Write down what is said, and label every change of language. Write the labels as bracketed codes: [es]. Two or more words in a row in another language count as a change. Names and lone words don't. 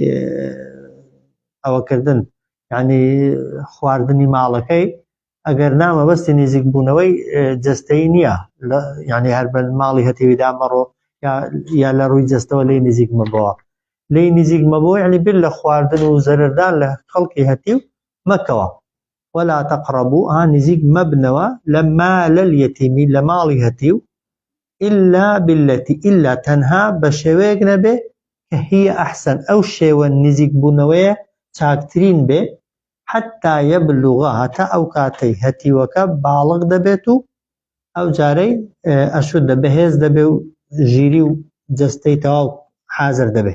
[ckb] ئەوەکردن یعنی خواردنی ماڵەکەی ئەگەر نامەبەستی نزیک بوونەوەی جەستەیی نییە یعنی هەر بە ماڵی هەتیویدا مەڕۆ یا لە ڕووی جەستەوە لێی نزیک مەبەوە یعنی بیر لە خواردن و زەرەردان لە خەڵکی هەتیو مەکەوە [ar] ولا تقربوا [ckb] نزیک مەبنەوە لە [ar] مال اليتيم [ckb] لە ماڵی هەتیو [ar] إلا بالتي [ckb] إلا تەنها بە شێوەیەک نەبێ کە [ar] هي ئەحسەن [ckb] ئەو شێوە نزیک بوونەوەیە چاکترین بێ [ar] حتا یەبلوغە [ckb] هەتا ئەو کاتەی هەتیوەکە باڵغ دەبێت و ئەو جارەی ئەشودە بەهێز دەبێ و ژیری و جەستەی تەواو حازر دەبێ.